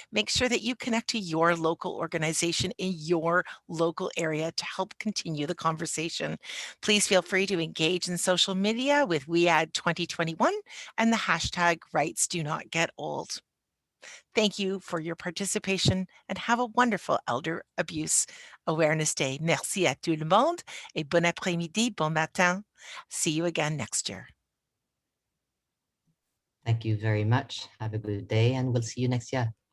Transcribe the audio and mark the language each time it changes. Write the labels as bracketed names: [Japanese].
[English] Make sure that you connect to your local organization in your local area to help continue the conversation. Please feel free to engage in social media with WEAAD 2021 and the hashtag Rights Do Not Get Old. Thank you for your participation and have a wonderful Elder Abuse Awareness Day. [French] Merci à tout le monde et bon après-midi, bon matin. [English] See you again next year. Thank you very much. Have a good day, and we'll see you next year.